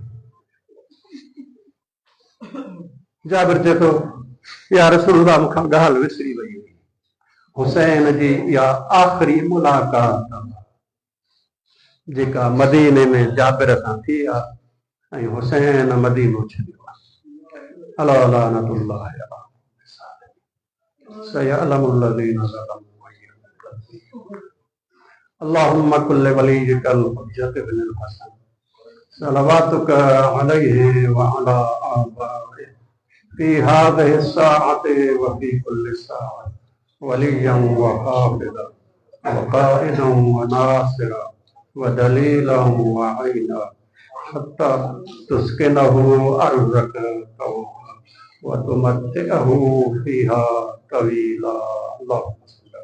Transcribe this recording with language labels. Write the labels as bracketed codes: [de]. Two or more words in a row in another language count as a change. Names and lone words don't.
[sd] जाबिर चए थो [ar] يا رسول الله [sd] मूंखां ॻाल्हि विसरी वई, हुसैन जी इहा आख़िरी मुलाक़ात जेका मदीने में जाबिर सां थी आहे ऐं हुसैन मदीनो छॾियो आहे। [ar] ألا لعنة الله سيعلم الذين ظلموا اللهم كن لوليك الحجة ابن الحسن صلواتك عليه وعلى آبائه في هذه الساعة وفي كل ساعة وليا وحافظا وقائدا وناصرا ودليلا وعينا حتى تسكنه أرضك وتمتعه فيها طويلا.